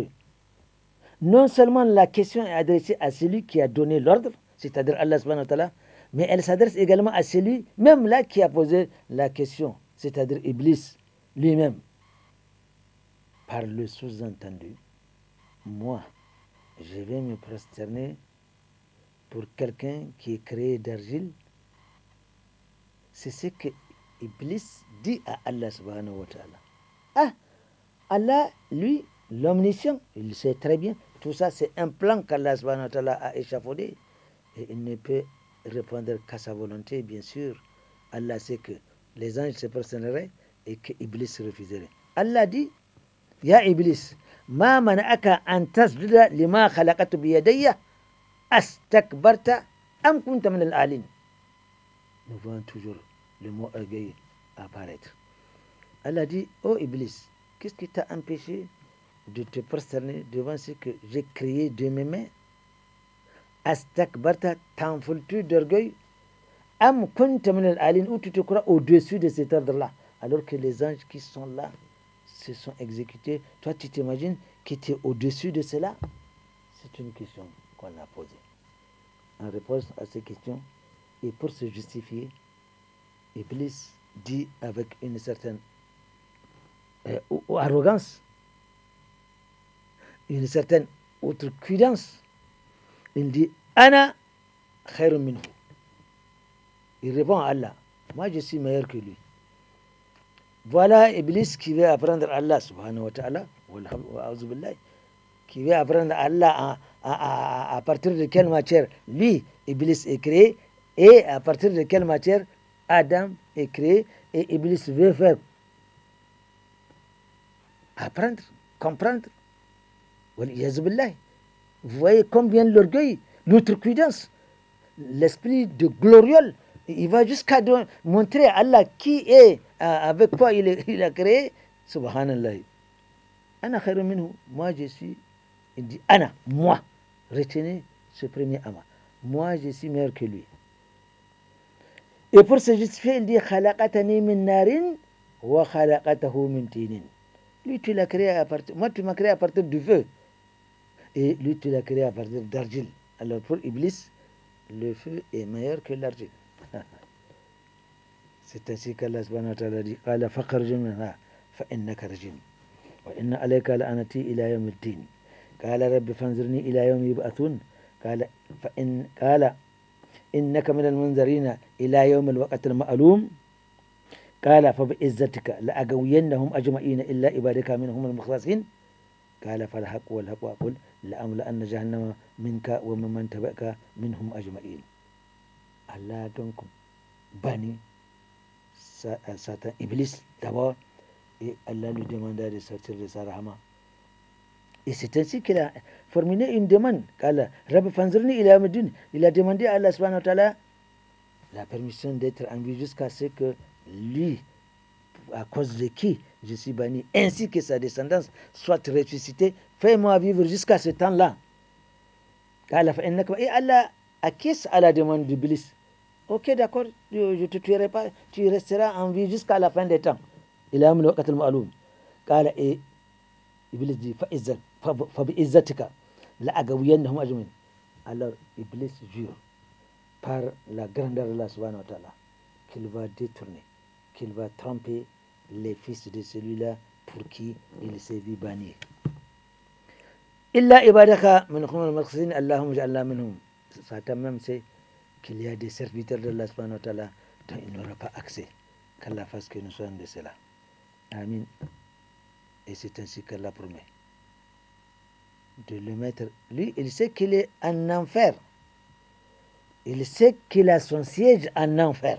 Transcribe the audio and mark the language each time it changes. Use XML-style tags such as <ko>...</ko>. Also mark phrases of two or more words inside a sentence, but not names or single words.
<fr>Non seulement la question est adressée à celui qui a donné l'ordre, c'est-à-dire Allah</fr> <ar>سبحانه وتعالى,</ar> <fr>mais elle s'adresse également à celui, même là, qui a posé la question, c'est-à-dire Iblis lui-même. Par le sous-entendu, moi, je vais me prosterner pour quelqu'un qui est créé d'argile. C'est ce que Iblis dit à Allah</fr> <ar>سبحانه وتعالى.</ar> <fr>Ah, Allah, lui, l'omniscient, il sait très bien. Tout ça, c'est un plan qu'Allah</fr> <ar>سبحانه وتعالى</ar> <fr>a échafaudé. Et il ne peut répondre qu'à sa volonté, bien sûr. Allah sait que les anges se prosterneraient et que Iblis refuserait. Allah dit,</fr> <ar>يا إبليس ما منعك أن تسجد لما خلقت بيدي أستكبرت أم كنت من العالين.</ar> <fr>Nous voyons toujours le mot orgueil apparaître. Allah dit, oh Iblis, qu'est-ce qui t'a empêché de te prosterner devant ce que j'ai créé de mes mains? Astakbarta, t'enfles-tu d'orgueil?</fr> <ar>أم كنت من العالين,</ar> <fr>où tu te crois au-dessus de cet ordre-là, alors que les anges qui sont là se sont exécutés. Toi, tu t'imagines que tu es au-dessus de cela? C'est une question qu'on a posée. En réponse à ces questions, et pour se justifier, Iblis dit avec une certaine arrogance, une certaine outrecuidance, il dit</fr> <ar>أنا خير منه.</ar> <fr>Il répond à Allah, moi je suis meilleur que lui. Voilà Iblis qui veut apprendre Allah</fr> <ar>سبحانه وتعالى,</ar> <fr>qui veut apprendre Allah à partir de quelle matière lui, Iblis, est créé, et à partir de quelle matière Adam est créé, et Iblis veut faire apprendre, comprendre. Vous voyez combien l'orgueil, l'outrecuidance, l'esprit de gloriole, il va jusqu'à montrer à Allah qui est, avec quoi il a créé.</fr> <ar>سبحان الله. أنا خير منه.</ar> <fr>Moi je suis, il dit Ana, moi. Retenez ce premier ama. Moi je suis meilleur que lui. Et pour se justifier, il dit</fr> <ar>خلقتني من نار وخلقته من طين.</ar> <fr>Lui tu l'as créé à partir, moi tu m'as créé à partir du feu. Et lui tu l'as créé à partir d'argile. Alors pour Iblis, le feu est meilleur que l'argile. C'est ainsi qu'Allah</fr> <ar>سبحانه وتعالى dit قال فاخرج منها فإنك رجيم وإن عليك لعنتي إلى يوم الدين. قال رب فأنظرني إلى يوم يبعثون. قال إنك من المنظرين إلى يوم الوقت المعلوم. قال فبعزتك لأغوينهم أجمعين إلا عبادك منهم المخلصين. قال فالحق والحق أقول لأملأن جهنم منك وممن تبعك منهم أجمعين.</ar> <fr>Allah donc bannit Satan, Iblis d'abord, et Allah lui demanda de sortir de sa rahma. Et c'est ainsi qu'il a formulé une demande.</fr> <ar>رب فأنظرني إلى يوم الدين.</ar> <fr>Il a demandé à Allah</fr> <ar>سبحانه وتعالى</ar> <fr>la permission d'être en vie jusqu'à ce que lui, à cause de qui je suis banni, ainsi que sa descendance soit ressuscitée, fais-moi vivre jusqu'à ce temps-là. Et Allah acquiesce à la demande d'Iblis. Ok, d'accord, je ne te tuerai pas, tu resteras en vie jusqu'à la fin des temps. Il a amené le</fr> <ar>الوقت المعلوم.</ar> <fr>Et Iblis dit</fr> <ar>فَبِعِزَّتِكَ لَأَغْوِيَنَّهُمْ أَجْمَعِينَ.</ar> <fr>Alors Iblis jure par la grandeur de Allah</fr> <ar>سبحانه وتعالى</ar> <fr>qu'il va détourner, qu'il va tromper les fils de celui-là pour qui il s'est vu bannir.</fr> <ar>إلا عبادك منهم المخلصين اللهم اجعلنا منهم.</ar> <fr>Satan même sait qu'il y a des serviteurs de Allah</fr> <ar>سبحانه وتعالى</ar> <fr>dont il n'aura pas accès. Qu'Allah fasse que nous soyons de cela. Amin. Et c'est ainsi qu'Allah promet de le mettre. Lui, il sait qu'il est en enfer. Il sait qu'il a son siège en enfer.</fr>